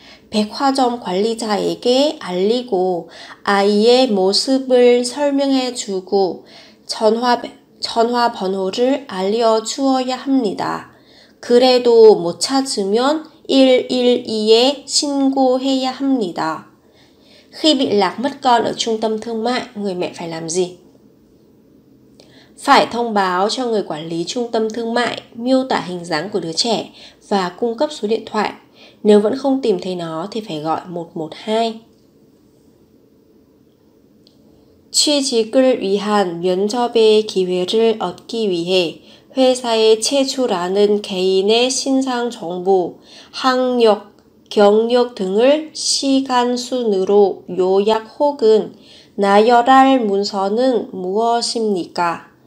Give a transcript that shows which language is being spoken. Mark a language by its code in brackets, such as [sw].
[ko] 백화점 관리자에게 알리고 아이의 모습을 설명해주고 전화번호를 알려주어야 합니다. 그래도 못 찾으면 112에 신고해야 합니다. [vi] Khi bị lạc mất con ở trung tâm thương mại, người mẹ phải làm gì? Phải thông báo cho người quản lý trung tâm thương mại, miêu tả hình dáng của đứa trẻ và cung cấp số điện thoại. Nếu vẫn không tìm thấy nó thì phải gọi 112. [ko] 취직을 위한 면접의 기회를 얻기 위해 회사에 제출하는 개인의 신상 정보, 학력, 경력 등을 시간 순으로 요약 혹은 나열할 문서는 무엇입니까?